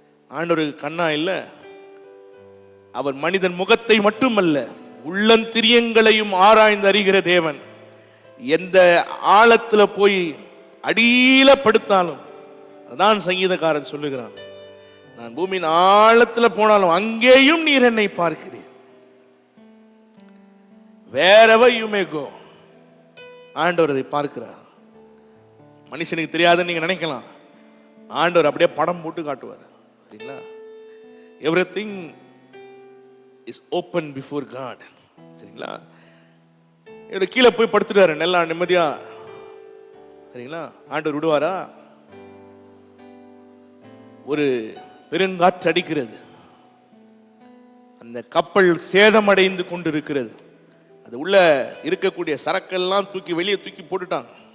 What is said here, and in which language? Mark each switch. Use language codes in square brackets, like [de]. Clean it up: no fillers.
[ta] ஆண்டவருக்கு கண்ணா இல்லை, அவர் மனிதன் முகத்தை மட்டுமல்ல உள்ளந்திரியங்களையும் ஆராய்ந்து அறிகிற தேவன். எந்த ஆழத்துல போய் அடியில படுத்தாலும், அதான் சங்கீதக்காரன் சொல்லுகிறான், நான் பூமியின் ஆழத்துல போனாலும் அங்கேயும் நீர் என்னை பார்க்கிறீர். [en] wherever you may go, [ta] ஆண்டவர் அதை பார்க்கிறார். மனுஷனுக்கு தெரியாதுன்னு நீங்க நினைக்கலாம், ஆண்டவர் அப்படியே படம் போட்டு காட்டுவார். சரிங்களா? [en] everything is open before God. [ta] சரிங்களா? இவர் கீழே போய் படுத்துட்டாரு நல்லா நிம்மதியா. சரிங்களா? ஆண்டவர் விடுவாரா? ஒரு பெருங்காற்று அடிக்கிறது, அந்த கப்பல் சேதமடைந்து கொண்டிருக்கிறது. அது உள்ள இருக்கக்கூடிய சரக்கெல்லாம் தூக்கி வெளியே தூக்கி போட்டுட்டாங்க.